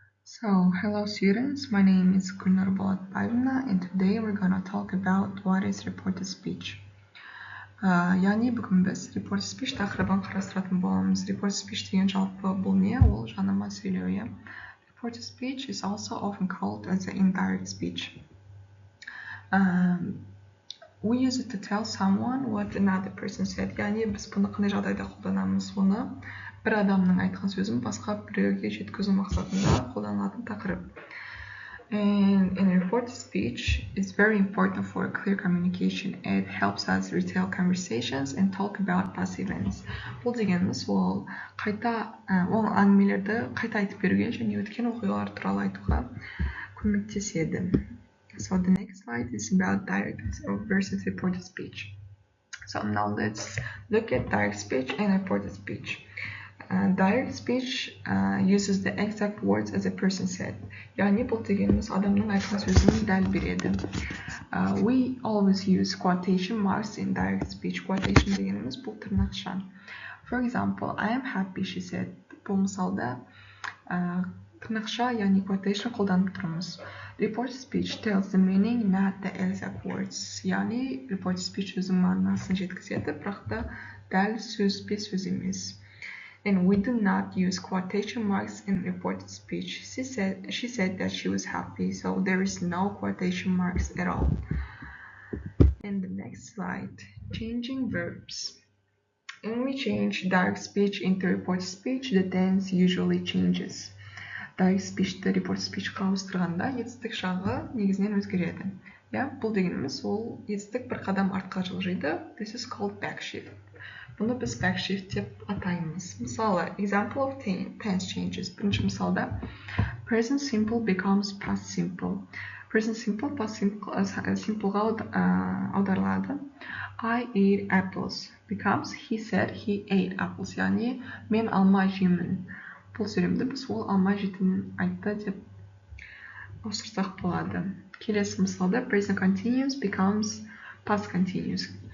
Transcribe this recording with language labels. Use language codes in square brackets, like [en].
[en] So, hello students, my name is Gulnar Bolatbayevna and today we're gonna talk about what is reported speech. [kk] Яғни бүгін біз reported speech тақырыбын қарастыратын боламыз. Reported speech деген жалпы бұл не? Ол жанама сөйлеу, иә. [en] Reported speech is also often called as an indirect speech. We use it to tell someone what another person said. [kk] Яғни біз бұны қандай жағдайда қолданамыз? Оны бір адамның айтқан сөзін басқа біреуге жеткізу мақсатында қолданылатын тақырып. [en] And reported speech is very important for clear communication. It helps us retell conversations and talk about past events. [kk] Бұл дегеніміз ол әңгімелерді қайта айтып беруге және өткен оқиғалар туралы айтуға көмектеседі. [en] So the next slide is about direct versus reported speech. So now let's look at direct speech and reported speech. Direct speech uses the exact words as a person said. [kk] Yani бұл дегеніміз адамның айтқан сөзін дәл береді. [en] We always use quotation marks in direct speech. [kk] Quotation дегеніміз бұл тырнақша. [en] For example, I am happy, she said. [kk] Бұл мысалда тырнақша, яғни quotation қолданып тұрмыз. [en] Reported speech tells the meaning, not the exact words. [kk] Яғни reported speech өзінің мағынасын жеткізеді, бірақ та дәл сөзбе сөз емес. [en] And we do not use quotation marks in reported speech. She said that she was happy, so there is no quotation marks at all. And the next slide, changing verbs. When we change direct speech into reported speech, the tense usually changes. [kk] Direct speech to reported speech ауыстырғанда етістік жағы негізінен өзгереді. Бұл дегеніміз ол етістік бір қадам артқа жылжиды. [en] This is called backshift. [kk] Бұны біз backshift деп атаймыз. Мысалы, [en] example of tense changes. [kk] Бірінші мысалда, [en] present simple becomes past simple. [kk] Present simple past simpleға аударылады. [en] I ate apples becomes he said he ate apples. [kk] Яғни мен алма жеймін. Бұл сөйлемді біз ол алма жейтінін айтты деп ауыстырсақ болады. Келесі мысалда, [en] present continuous becomes past continuous.